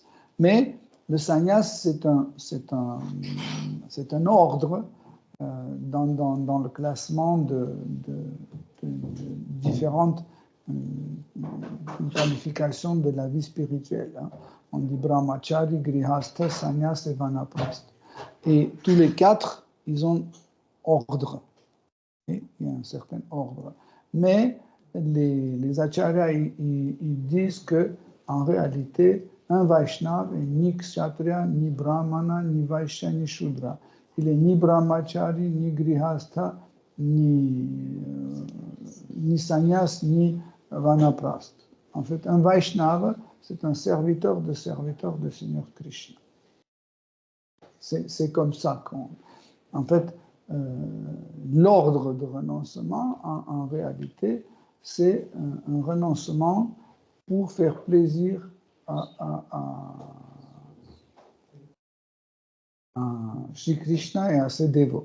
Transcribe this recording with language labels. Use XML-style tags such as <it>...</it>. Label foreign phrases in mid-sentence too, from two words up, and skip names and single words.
<fr>Mais le sannyas, c'est un ordre dans le classement de différentes qualifications de la vie spirituelle. Hein. On dit brahmachari, grihastha, sannyas et vanaprastha. Et tous les 4, ils ont ordre. Et il y a un certain ordre. Mais les acharyas, ils disent que en réalité, un Vaishnava est ni kshatriya, ni brahmana, ni vaishya, ni shudra. Il est ni brahmachari, ni grihastha, ni sannyas, ni vanaprastha. En fait, un Vaishnava, c'est un serviteur de Seigneur Krishna. C'est comme ça qu'on... En fait, l'ordre de renoncement, en réalité, c'est un renoncement pour faire plaisir à Shri Krishna et à ses dévots.</fr>